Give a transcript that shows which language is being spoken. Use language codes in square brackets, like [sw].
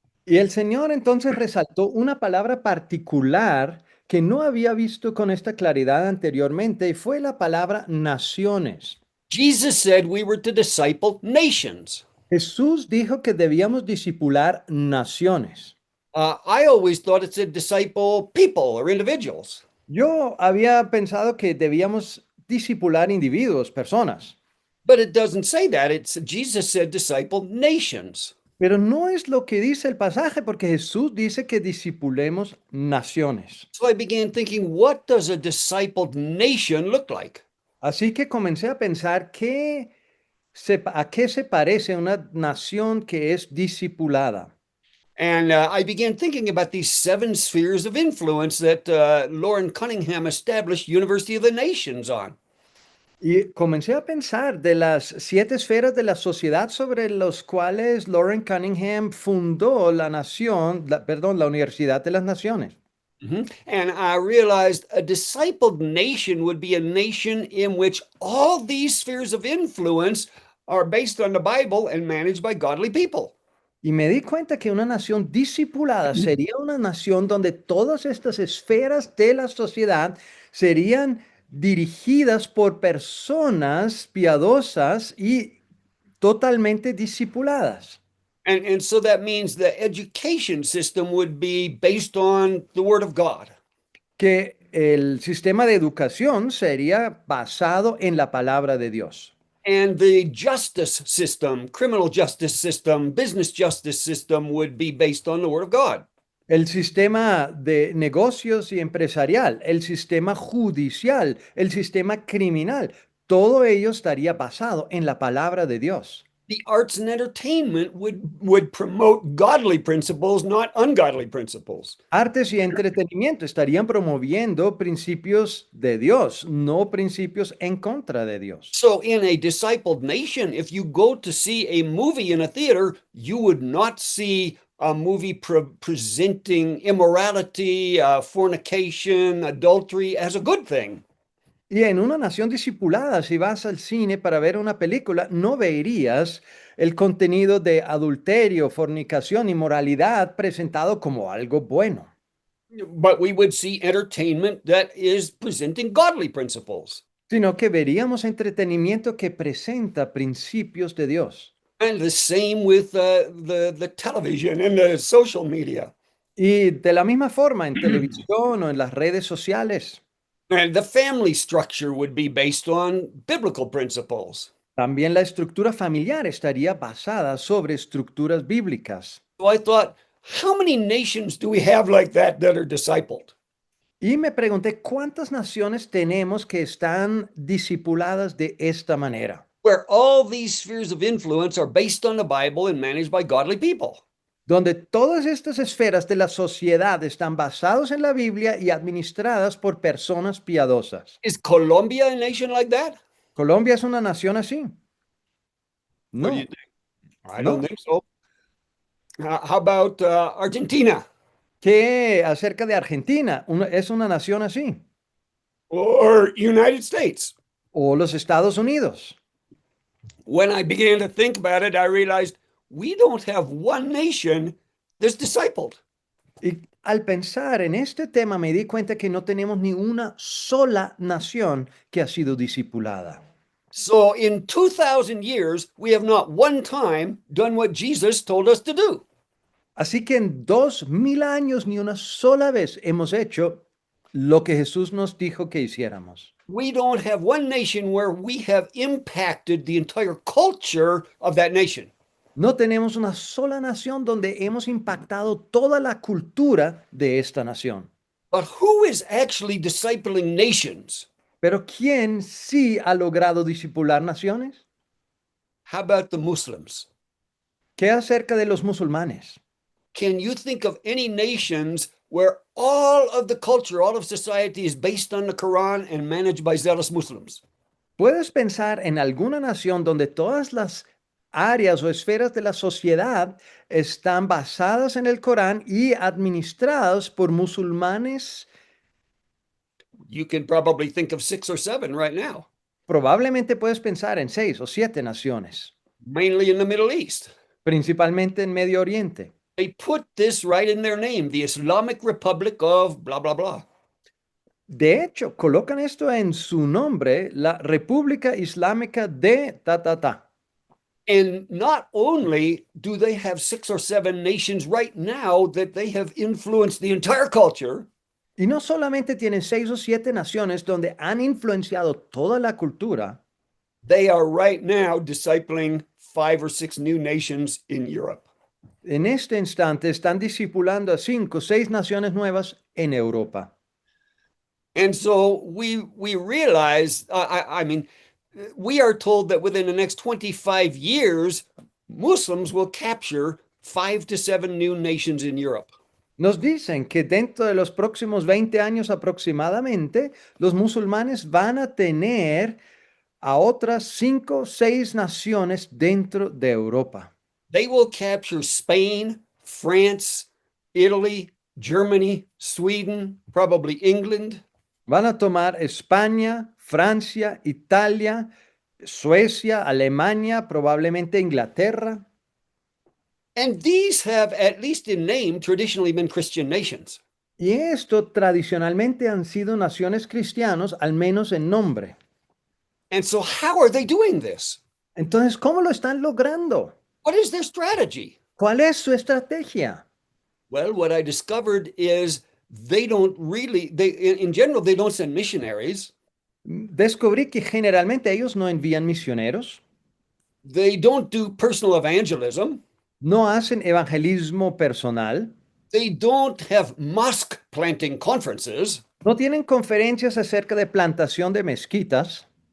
[es] Y el Señor entonces resaltó una palabra particular que no había visto con esta claridad anteriormente y fue la palabra naciones. [en] Jesus said we were to disciple nations. [es] Jesús dijo que debíamos discipular naciones. [en] I always thought it said disciple people or individuals, [es] Yo había pensado que debíamos discipular individuos, personas, [en] but it doesn't say that. It's Jesus said disciple nations. [es] pero no es lo que dice el pasaje porque Jesús dice que discipulemos naciones. [en] So I began thinking, what does a discipled nation look like? [es] Así que comencé a pensar a qué se parece una nación que es discipulada. [en] And I began thinking about these 7 spheres of influence that Lauren Cunningham established University of the Nations on. [es] Y comencé a pensar de las 7 esferas de la sociedad sobre los cuales Lauren Cunningham fundó la nación, perdón, la Universidad de las Naciones. [en] And I realized a discipled nation would be a nation in which all these spheres of influence are based on the Bible and managed by godly people. [es] Y me di cuenta que una nación discipulada sería una nación donde todas estas esferas de la sociedad serían dirigidas por personas piadosas y totalmente discipuladas. [en] And so that means the education system would be based on the Word of God. [es] Que el sistema de educación sería basado en la palabra de Dios. [en] And the justice system, criminal justice system, business justice system would be based on the Word of God. [es] El sistema de negocios y empresarial, el sistema judicial, el sistema criminal, todo ello estaría basado en la palabra de Dios. [en] The arts and entertainment would promote godly principles, not ungodly principles. [es] Artes y entretenimiento estarían promoviendo principios de Dios, no principios en contra de Dios. [en] So, in a discipled nation, if you go to see a movie in a theater, you would not see a movie presenting immorality, fornication, adultery as a good thing. [es] Y en una nación discipulada, si vas al cine para ver una película, no verías el contenido de adulterio, fornicación, inmoralidad presentado como algo bueno. [en] But we would see entertainment that is presenting godly principles. [es] Sino que veríamos entretenimiento que presenta principios de Dios. [en] And the same with the television and the social media. [es] Y de la misma forma en televisión o en las redes sociales. [en] And the family structure would be based on biblical principles. [es] También la estructura familiar estaría basada sobre estructuras bíblicas. [en] So I thought, how many nations do we have like that are discipled? [es] Y me pregunté, ¿cuántas naciones tenemos que están discipuladas de esta manera? [en] Where all these spheres of influence are based on the Bible and managed by godly people. [es] Donde todas estas esferas de la sociedad están basadas en la Biblia y administradas por personas piadosas. [en] Is Colombia a nation like that? [es] ¿Colombia es una nación así? [en] What [es] No. [en] do you think? I [es] No. [en] don't think so. How about Argentina [es] ¿Qué acerca de Argentina? ¿Es una nación así? [en] or United States? [es] ¿O los Estados Unidos? [en] When I began to think about it, I realized we don't have one nation that's discipled. [es] Y al pensar en este tema me di cuenta que no tenemos ni una sola nación que ha sido discipulada. [en] So in 2,000 years, we have not one time done what Jesus told us to do. [es] Así que en 2000 años ni una sola vez hemos hecho lo que Jesús nos dijo que hiciéramos. [en] We don't have one nation where we have impacted the entire culture of that nation. [es] No tenemos una sola nación donde hemos impactado toda la cultura de esta nación. [en] But who is actually discipling nations? [es] Pero ¿quién sí ha logrado discipular naciones? [en] How about the Muslims? [es] ¿Qué acerca de los musulmanes? [en] Can you think of any nations where all of the culture, all of society is based on the Quran and managed by zealous Muslims? [es] ¿Puedes pensar en alguna nación donde todas las áreas o esferas de la sociedad están basadas en el Corán y administradas por musulmanes? [en] You can probably think of 6 or 7 right now, [es] Probablemente puedes pensar en 6 o 7 naciones, [en] mainly in the Middle East. [es] principalmente en Medio Oriente. [en] They put this right in their name, the Islamic Republic of blah, blah, blah. [es] De hecho, colocan esto en su nombre, la República Islámica de ta, ta, ta. [en] And not only do they have 6 or 7 nations right now that they have influenced the entire culture, [es] Y no solamente tienen 6 o 7 naciones donde han influenciado toda la cultura, [en] they are right now discipling 5 or 6 new nations in Europe. [es] en este instante están discipulando a 5 o 6 naciones nuevas en Europa. [en] And so we realize, I mean, we are told that within the next 25 years, Muslims will capture 5 to 7 new nations in Europe. [es] Nos dicen que dentro de los próximos 20 años aproximadamente, los musulmanes van a tener a otras 5 o 6 naciones dentro de Europa. [en] They will capture Spain, France, Italy, Germany, Sweden, probably England. [es] Van a tomar España, Francia, Italia, Suecia, Alemania, probablemente Inglaterra. [en] And these have, at least in name, traditionally been Christian nations. [es] Y esto tradicionalmente han sido naciones cristianas, al menos en nombre. [en] And so, how are they doing this? [es] Entonces, ¿cómo lo están logrando? [en] What is their strategy? [es] ¿Cuál es su estrategia? [en] Well, what I discovered is they don't really, in general, they don't send missionaries. [es] Descubrí que generalmente ellos no envían misioneros, [en] They don't do personal evangelism. [es] no hacen evangelismo personal, [en] They don't have mosque planting conferences. [es] no tienen conferencias acerca de plantación de mezquitas.